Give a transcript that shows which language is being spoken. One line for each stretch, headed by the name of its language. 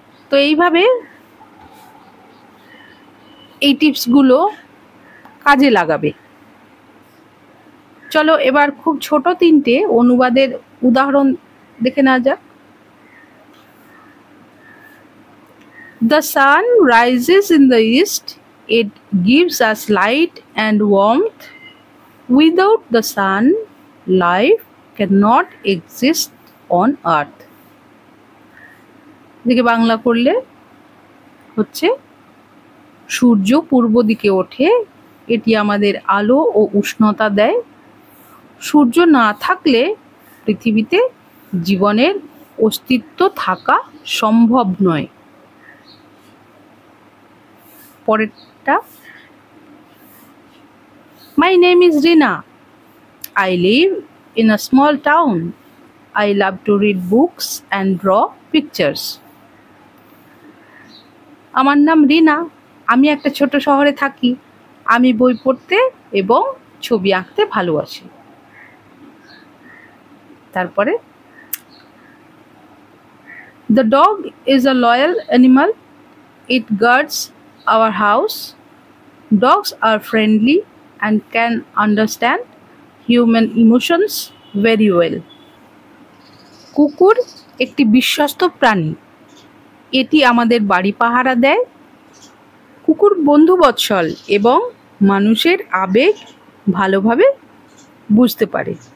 Bangla: তো এইভাবে এই টিপসগুলো কাজে লাগাবে। চলো এবার খুব ছোট 3টে অনুবাদের উদাহরণ দেখে নেওয়া যাক।
English: The sun rises in the east. It gives us light and warmth. Without the sun, life cannot exist on earth.
Bangla: দিকে বাংলা করলে হচ্ছে, সূর্য পূর্ব দিকে ওঠে, এটি আমাদের আলো ও উষ্ণতা দেয়। সূর্য না থাকলে পৃথিবীতে জীবনের অস্তিত্ব থাকা সম্ভব নয়। পরেরটা,
English: My name is Rina. I live in a small town. I love to read books and draw pictures.
Bangla: আমার নাম রিনা, আমি একটা ছোট শহরে থাকি, আমি বই পড়তে এবং ছবি আঁকতে ভালোবাসি। তারপরে,
English: The dog is a loyal animal. It guards our house. Dogs are friendly and can understand human emotions very well.
Bangla: কুকুর একটি বিশ্বস্ত প্রাণী, এটি আমাদের বাড়ি পাহারা দেয়। কুকুর বন্ধুবৎসল এবং মানুষের আবেগ ভালোভাবে বুঝতে পারে।